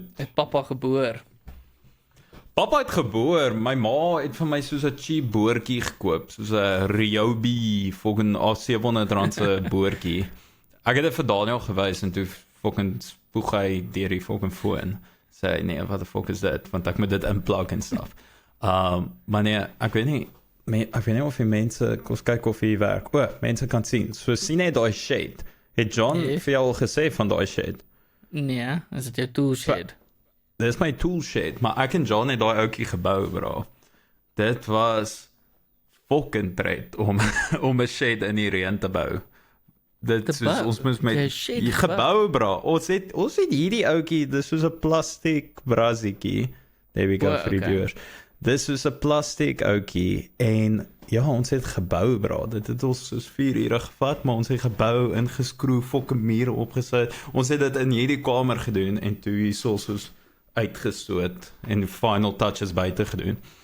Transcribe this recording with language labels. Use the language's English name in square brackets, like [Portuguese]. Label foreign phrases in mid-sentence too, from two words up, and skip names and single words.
[Afrikaans] Het papa geboor. Papa het geboor, my ma het vir my soos 'n cheap boortjie gekoop, soos 'n Ryobi fucking R700 se boortjie. Ek het dit vir Daniel gewys en toe fucking spoeg hy deur die fucking foon. Sê nee, wat [English] the fuck [Afrikaans] is dit? Want ek moet dit inplug en stuff. Maar nee, ek weet nie of die mense, kom ons kyk of hier werk. Mense kan sien. So sien jy daai shade. Het John Nee. vir jou al gesê van daai shade? Nee, is dit jou toolshed? Dis my [English] tool shade, [Afrikaans] maar ek en John het daai ouetjie gebou, bro. Dit was fucking tred om 'n shade in die reën te bou. Dit is bou? ons moes met Jy het shade die gebou, bro. Ons het hierdie ouetjie, dis soos 'n plastiek brazietjie. [English] There we go vir die [Afrikaans] okay. viewers. Dis is 'n plastiek ouetjie en ja, ons het gebou, bro. Dit het ons soos 4 ure gevat, maar ons het gebou, ingeskroef, fucking mure opgesit. Ons het dit in hierdie kamer gedoen en toe hier soos uitgestoot en die [English] final touches [Afrikaans] buite gedoen.